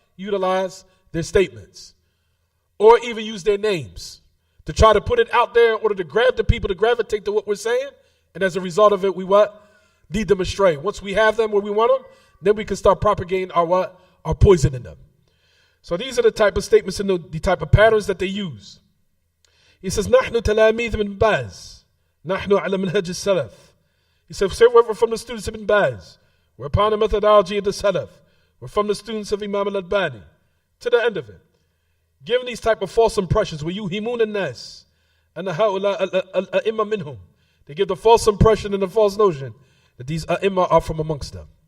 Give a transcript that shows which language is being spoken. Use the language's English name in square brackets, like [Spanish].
[English] Utilize their statements. Or even use their names. To try to put it out there in order to grab the people to gravitate to what we're saying. And as a result of it, we what? Lead them astray. Once we have them where we want them, then we can start propagating our what? Our poison in them. So these are the type of statements and the type of patterns that they use. He says, [Arabic] نحن تلاميذ من باز. نحن على منهج السلف. [English] He says, we're from the students of Ibn Baz. We're upon the methodology of the Salaf. We're from the students of Imam al-Albani. To the end of it. Giving these type of false impressions. [Arabic] وَيُهِمُونَ النَّاسِ أَنَّ هَؤُلَاءَ الْأَئِمَّةَ مِنْهُمْ. [English] They give the false impression and the false notion that these A'imma are from amongst them.